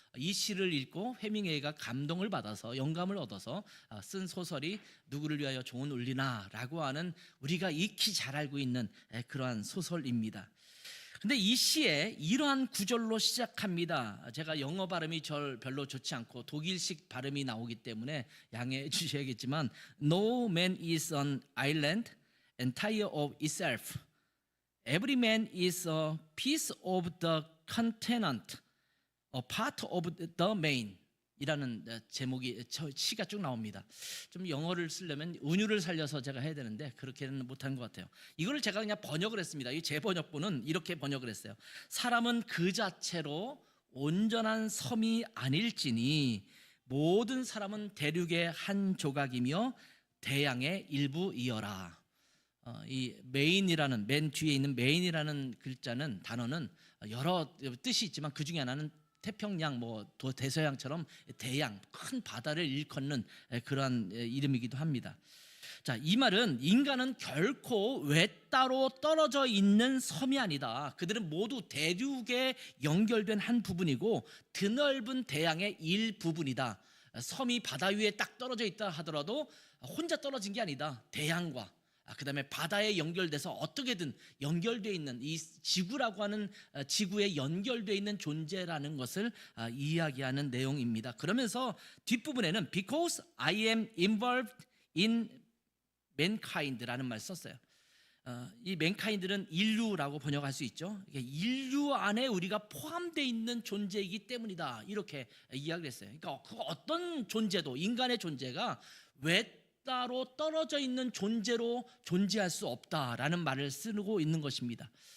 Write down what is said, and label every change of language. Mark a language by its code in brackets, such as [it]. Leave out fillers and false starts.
[ko] 이 시를 읽고 해밍웨이가 감동을 받아서, 영감을 얻어서 쓴 소설이 누구를 위하여 종은 울리나라고 하는, 우리가 익히 잘 알고 있는 그러한 소설입니다. 근데 이 시에 이러한 구절로 시작합니다. 제가 영어 발음이 별로 좋지 않고 독일식 발음이 나오기 때문에 양해해 주셔야겠지만, [en] No man is an island entire of itself. Every man is a piece of the continent, a part of the main. [ko] 이라는 제목이, 시가 쭉 나옵니다. 좀 영어를 쓰려면 은유를 살려서 제가 해야 되는데 그렇게는 못한 것 같아요. 이거를 제가 그냥 번역을 했습니다. 이 제 번역본은 이렇게 번역을 했어요. 사람은 그 자체로 온전한 섬이 아닐지니 모든 사람은 대륙의 한 조각이며 대양의 일부이어라. 이 메인이라는, 맨 뒤에 있는 메인이라는 글자는, 단어는 여러 뜻이 있지만 그 중에 하나는 태평양, 대서양처럼 대양, 큰 바다를 일컫는 그러한 이름이기도 합니다. 자, 이 말은 인간은 결코 외따로 떨어져 있는 섬이 아니다. 그들은 모두 대륙에 연결된 한 부분이고 드넓은 대양의 일부분이다. 섬이 바다 위에 딱 떨어져 있다 하더라도 혼자 떨어진 게 아니다. 대양과 그 다음에 바다에 연결돼서 어떻게든 연결되어 있는, 이 지구라고 하는 지구에 연결되어 있는 존재라는 것을 이야기하는 내용입니다. [en] 그러면서 뒷부분에는 Because I am involved in mankind라는 [ko] 말을 썼어요. 이 mankind는 인류라고 번역할 수 있죠. 인류 안에 우리가 포함되어 있는 존재이기 때문이다, 이렇게 이야기를 했어요. 그러니까 그 어떤 존재도, 인간의 존재가 따로 떨어져 있는 존재로 존재할 수 없다라는 말을 쓰고 있는 것입니다.